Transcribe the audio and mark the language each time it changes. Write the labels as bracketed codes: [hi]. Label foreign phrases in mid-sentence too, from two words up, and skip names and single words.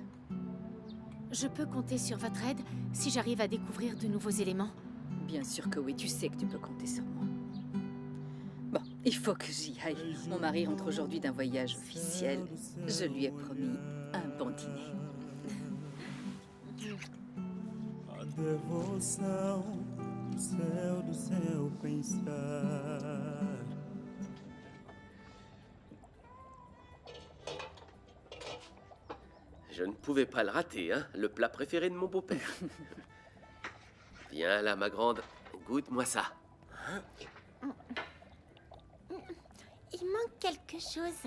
[fr] Je peux compter sur votre aide si j'arrive à découvrir de nouveaux éléments? Bien sûr que oui, tu sais que tu peux compter sur moi. Bon, il faut que j'y aille. Mon mari rentre aujourd'hui d'un voyage officiel. Je lui ai promis un bon dîner. A devoção do céu pensar. Je ne pouvais pas le rater, hein, le plat préféré de mon beau-père. Viens là, ma grande, goûte-moi ça. Il manque quelque chose.